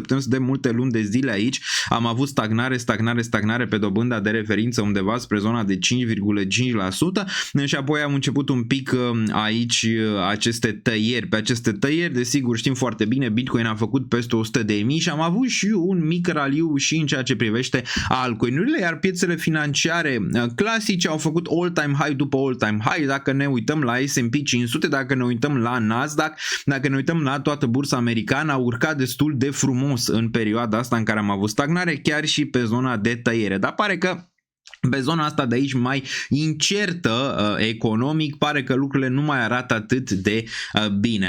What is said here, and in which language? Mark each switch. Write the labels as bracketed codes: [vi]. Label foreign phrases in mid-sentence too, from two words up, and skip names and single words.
[ro] Putem să vedem multe luni de zile aici, am avut stagnare pe dobânda de referință undeva spre zona de 5,5% și apoi am început un pic aici aceste tăieri. Pe aceste tăieri, desigur, știm foarte bine, Bitcoin a făcut peste 100.000 și am avut și un mic raliu și în ceea ce privește altcoin-urile, iar piețele financiare clasice au făcut [en] all-time high [ro] după [en] all-time high. [ro] Dacă ne uităm la S&P 500, dacă ne uităm la Nasdaq, dacă ne uităm la toată bursa americană, a urcat destul de frumos în perioada asta în care am avut stagnare, chiar și pe zona de tăiere. Dar pare că pe zona asta de aici mai incertă economic, pare că lucrurile nu mai arată atât de bine.